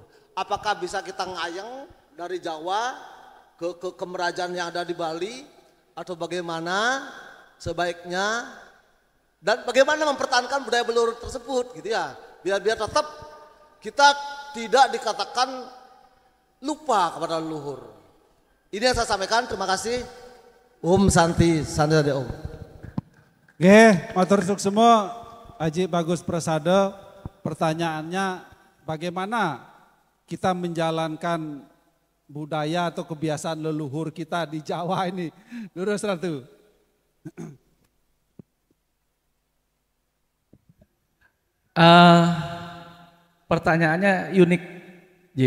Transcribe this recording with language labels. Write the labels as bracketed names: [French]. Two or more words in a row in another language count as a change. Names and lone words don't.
[Indonesian] Apakah bisa kita ngayeng dari Jawa ke Merajan yang ada di Bali atau bagaimana sebaiknya dan bagaimana mempertahankan budaya leluhur tersebut gitu ya. Biar tetap kita tidak dikatakan lupa kepada leluhur. Ini yang saya sampaikan, terima kasih. [Sanskrit] Santi Sandra Om. [Balinese] Nggih, matur suksema Haji Bagus Prasado. [Indonesian] Pertanyaannya bagaimana kita menjalankan budaya atau kebiasaan leluhur kita di Jawa ini? Lurus Ratu. Pertanyaannya unik, Ji.